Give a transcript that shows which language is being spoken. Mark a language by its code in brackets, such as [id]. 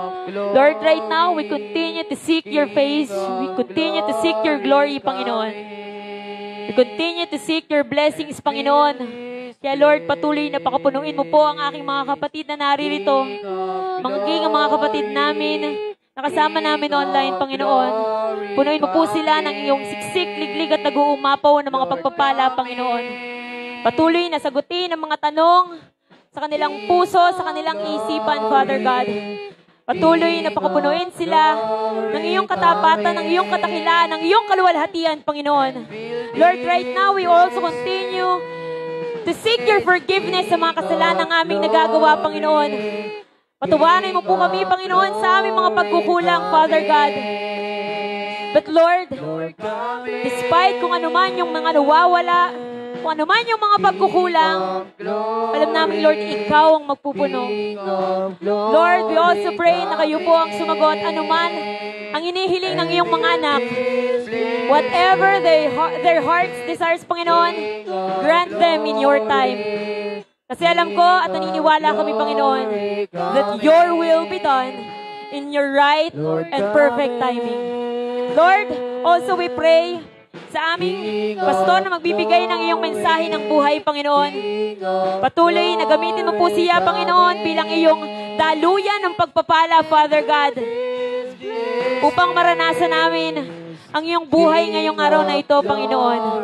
[en] Lord, right now, we continue to seek your face. We continue to seek your glory, Panginoon. We continue to seek your blessings, Panginoon. [tl] Kaya Lord, patuloy na pakapunuin mo po ang aking mga kapatid na naririto. Magiging ang mga kapatid namin, nakasama namin online, Panginoon. Punuin mo po sila ng iyong siksik, liglig at nag-uumapaw ng mga pagpapala, Panginoon. Patuloy na sagutin ang mga tanong sa kanilang puso, sa kanilang isipan, Father God. Patuloy na pakapunuin sila ng iyong katapatan, ng iyong katakilaan, ng iyong kaluwalhatian, Panginoon. [en] Lord, right now, we also continue to seek your forgiveness [tl] sa mga kasalanang aming nagagawa, [en] Panginoon. [tl] Patawarin mo po kami, Panginoon, sa aming mga pagkukulang, Father God. [en] But Lord, despite [tl] kung ano man yung mga nawawala, kung ano man yung mga pagkukulang, alam namin, Lord, ikaw ang magpupuno. [en] Lord, we also pray [tl] na kayo po ang sumagot anuman ang inihiling ng iyong mga anak. [en] Whatever their hearts desires, Panginoon, grant them in your time. [tl] Kasi alam ko at naniniwala kami, [en] Panginoon, that your will be done in your right and perfect timing. Lord, also we pray [tl] sa aming pastor na magbibigay ng iyong mensahe ng buhay, Panginoon. Patuloy na gamitin mo po siya, Panginoon, bilang iyong daluyan ng pagpapala, Father God, upang maranasan namin ang iyong buhay ngayong araw na ito, Panginoon.